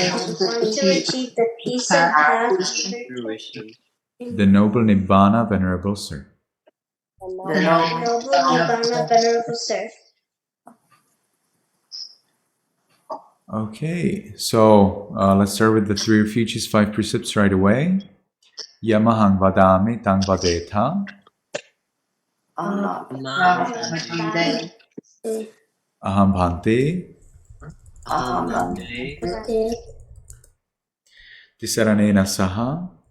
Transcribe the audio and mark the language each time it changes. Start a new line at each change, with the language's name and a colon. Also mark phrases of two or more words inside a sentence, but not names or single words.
English: want to achieve the peace of path, fruition. The noble Nibbana, venerable sir. The noble Nibbana, venerable sir. Okay, so let's start with the 3 refuges, 5 precepts right away.
Pali: Yamahang vadami tang vadeta. Aham bhante. Tisaranena saha.